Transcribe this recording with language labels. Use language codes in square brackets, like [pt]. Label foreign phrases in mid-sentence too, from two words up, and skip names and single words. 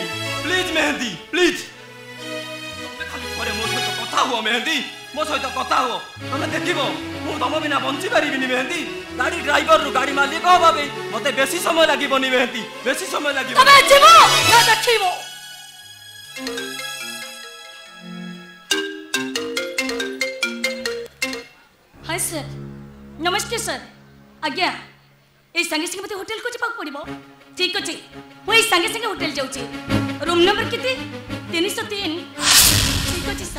[or] ପ୍ଲିଜ ମେହେନ୍ଦି, ପ୍ଲିଜ ତମେ ଖାଲି ଥରେ ମୋ ସହିତ କଥା ହୁଅ। ମେହେନ୍ଦି, ମୋ ସହିତ କଥା ହୁଅ। ତମେ ଦେଖିବ ମୁଁ ତମ ବିନା ବଞ୍ଚି ପାରିବିନି। ମେହେନ୍ଦି, ଗାଡି ଡ୍ରାଇଭରରୁ ଗାଡି ମାଲିକ ହବା ପାଇଁ ମତେ ବେଶୀ ସମୟ ଲାଗିବନି। ମେହେନ୍ଦି, ବେଶୀ ସମୟ ଲାଗିବ। ତମେ ଯିବ ନା ଦେଖିବ? [en] hi sir, [hi] नमस्ते सर। [or] ଆଜ୍ଞା ଏ ସଙ୍ଗେ ସଙ୍ଗେ ମତେ ହୋଟେଲ କୁ ଯିବା ପଡ଼ିବ। ଠିକ ଅଛି, ମୁଁ ଏ ସଙ୍ଗେ ସଙ୍ଗେ ହୋଟେଲ ଯାଉଛି। [en] room number [or] କେତେ? 303। ଠିକ ଅଛି ସର।